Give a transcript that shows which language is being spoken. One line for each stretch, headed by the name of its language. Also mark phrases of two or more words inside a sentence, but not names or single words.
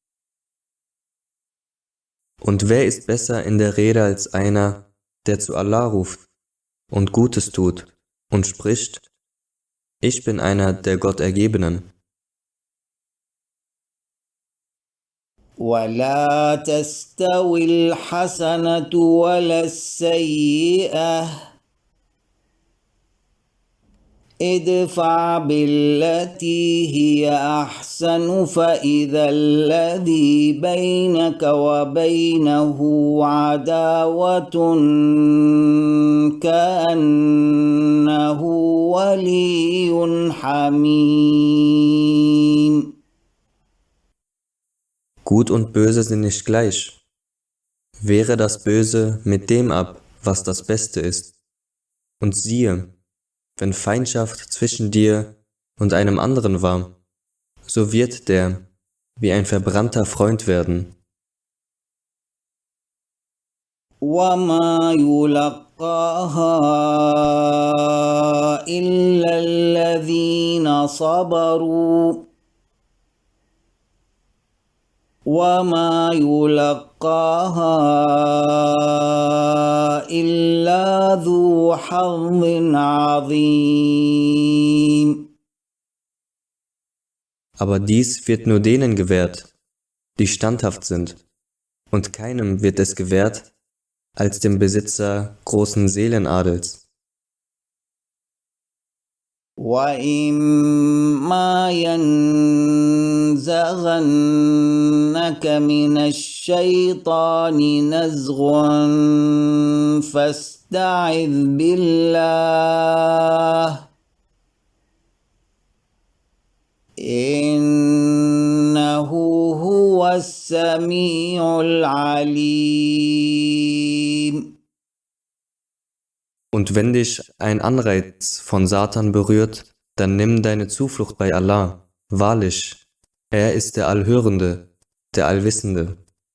German: Und wer ist besser in der Rede als einer, der zu Allah ruft und Gutes tut und spricht: Ich bin einer der Gottergebenen.
Arabic: ولا تستوي الحسنة ولا السيئة ادفع بالتي هي أحسن فإذا الذي بينك وبينه عداوة كأنه ولي حميم.
German: Gut und Böse sind nicht gleich. Wehre das Böse mit dem ab, was das Beste ist. Und siehe, wenn Feindschaft zwischen dir und einem anderen war, so wird der wie ein verbrannter Freund werden.
Arabic: وما يلقاها إلا الذين صبروا وما يلقاها إلا ذو حظ عظيم.
German: Aber dies wird nur denen gewährt, die standhaft sind, und keinem wird es gewährt als dem Besitzer großen Seelenadels.
Arabic: وَإِمَّا يَنزَغَنَّكَ مِنَ الشَّيْطَانِ نَزْغٌ فَاسْتَعِذْ بِاللَّهِ إِنَّهُ هُوَ السَّمِيعُ الْعَلِيمُ.
German: Und wenn dich ein Anreiz von Satan berührt, dann nimm deine Zuflucht bei Allah. Wahrlich, er ist der Allhörende, der Allwissende.